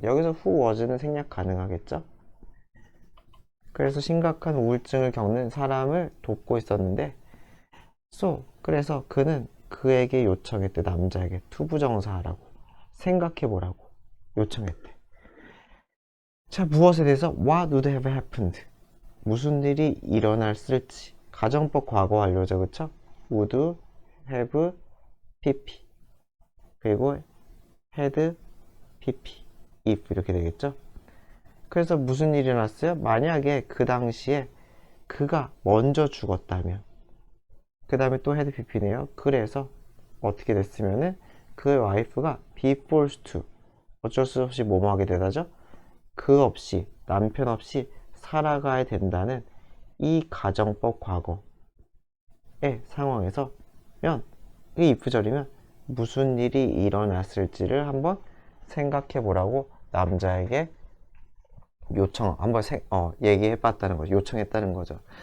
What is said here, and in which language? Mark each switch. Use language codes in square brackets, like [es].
[ko] 여기서 who was는 생략 가능하겠죠? 그래서 심각한 우울증을 겪는 사람을 돕고 있었는데, 그래서 그는 그에게 요청했대. 남자에게 투부정사하라고, 생각해보라고 요청했대. 자, 무엇에 대해서? [en] What would have happened? [ko] 무슨 일이 일어났을지. 가정법 과거 완료죠. 그쵸? would have pp 그리고 had pp if 이렇게 되겠죠. 그래서 무슨 일이 일어났어요? 만약에 그 당시에 그가 먼저 죽었다면, 그 다음에 또 had pp네요. 그래서 어떻게 됐으면은 그의 와이프가 be forced to, 어쩔 수 없이 뭐뭐 하게 되다죠. 그 없이, 남편 없이 살아가야 된다는 이 가정법 과거의 상황에서 이 if절이면 무슨 일이 일어났을지를 한번 생각해 보라고 남자에게 한번 얘기해 봤다는 거죠. 요청했다는 거죠.